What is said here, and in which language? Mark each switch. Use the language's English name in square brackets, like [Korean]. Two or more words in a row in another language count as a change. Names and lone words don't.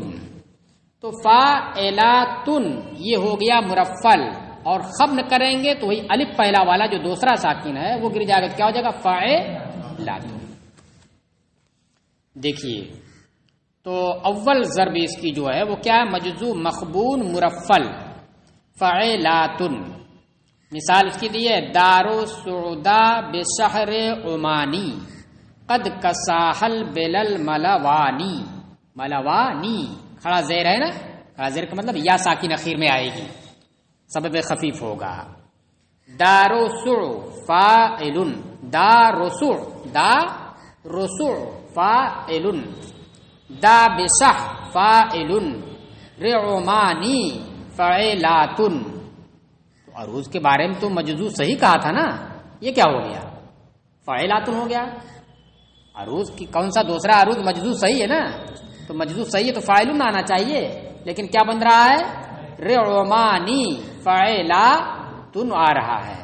[Urdu] تو فاعلہ تن یہ ہو گیا مرفل، اور خبن کریں گے تو وہی الف پہلا والا جو دوسرا ساکن ہے وہ گر جائے گا، کیا ہو جائے گا فاعلہ تن۔ دیکھیے تو اول ضرب اس کی جو ہے وہ کیا ہے، مجزوم مخبون مرفل فاعلاتن۔ مثال اس کی دی ہے [Arabic] دارو سعودا بشہر عمانی قد کساحل بلل ملوانی، [Urdu] ملوانی کھڑا زیر ہے نا، کھڑا زیر کا مطلب یا ساکن اخیر میں آئے گی، سبب خفیف ہوگا۔ دارو سع فاعلن، دا رسع، دا رسع فاعلن، دا بشح فاعلن، رعمانی فاعلاتن۔ تو عروض کے بارے میں تو مجزو صحیح کہا تھا نا، یہ کیا ہو گیا فاعلاتن ہو گیا۔ عروض کی کون سا دوسرا عروض مجزو صحیح ہے نا، تو مجزو صحیح ہے تو فاعلن آنا چاہیے، لیکن کیا بن رہا ہے رعمانی فاعلاتن آ رہا ہے۔